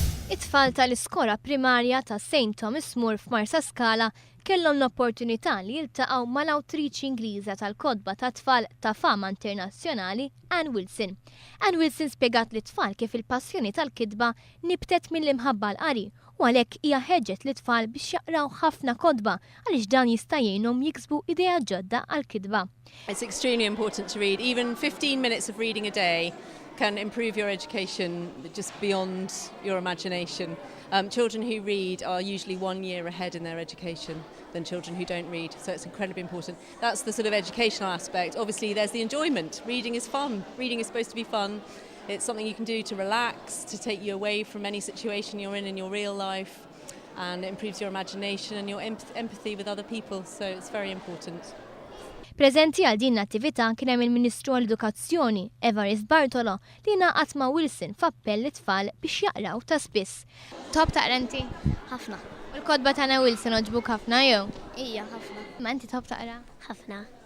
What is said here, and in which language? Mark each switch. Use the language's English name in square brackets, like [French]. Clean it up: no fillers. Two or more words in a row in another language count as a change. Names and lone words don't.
[Maltese] It-tfal tal-iskola primarja ta' St. Thomas More f'Marsascala kellhom l-opportunità li jiltaqgħu mal-awtrici Ingliża tal-kodba ta' tfal ta' fama internazzjonali Anne Wilson. Anne Wilson spjegat li tfal kif il-passjoni tal-kitba nibtet mill-imħabba l-qari u għalhekk hija ħeġġet li tfal biex jaqraw ħafna kodba għaliex dan jista' jgħinhom jiksbu idea ġodda għall-kitba. [English] It's extremely important to read. Even 15 minutes of reading a day can improve your education just beyond your imagination. Children who read are usually 1 year ahead in their education than children who don't read, so it's incredibly important. That's the sort of educational aspect. Obviously there's the enjoyment. Reading is fun. Reading is supposed to be fun. It's something you can do to relax, to take you away from any situation you're in your real life, and it improves your imagination and your empathy with other people, so it's very important. [Maltese] Preżenti għal din l-attività kien hemm il-Ministru għall-Edukazzjoni, Evarist Bartolo, li ngħaqad ma' Wilson f'appell it-tfal biex jaqraw ta' spiss. Tob taqra inti? ħafna. U l-kodba tagħna Wilson oġbuk ħafna jew? Ija, ħafna. Ma inti tob taqra? ħafna.